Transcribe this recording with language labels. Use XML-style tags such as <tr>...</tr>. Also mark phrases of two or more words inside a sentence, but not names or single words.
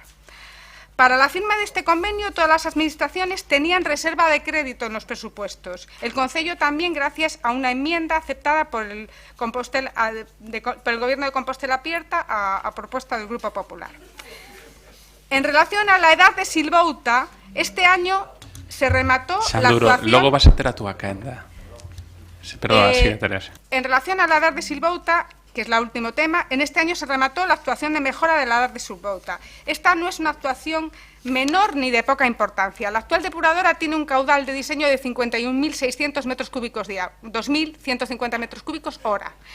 <es>Para la firma de este convenio, todas las administraciones tenían reserva de crédito en los presupuestos. El Concello también, gracias a una enmienda aceptada por el Gobierno de Compostela Abierta a propuesta del Grupo Popular. En relación a la edad de Silvouta, este año se remató Sanduro, la actuación...</es> <gl>logo vas a ter a túa quenda.</gl> <es>Perdón, sí, Teresa. En relación a la edad de Silvouta, que es el último tema, en este año se remató la actuación de mejora de la edad de Silvouta. Esta no es una actuación menor ni de poca importancia. La actual depuradora tiene un caudal de diseño de 51.600 metros cúbicos día, 2.150 metros cúbicos hora.</es>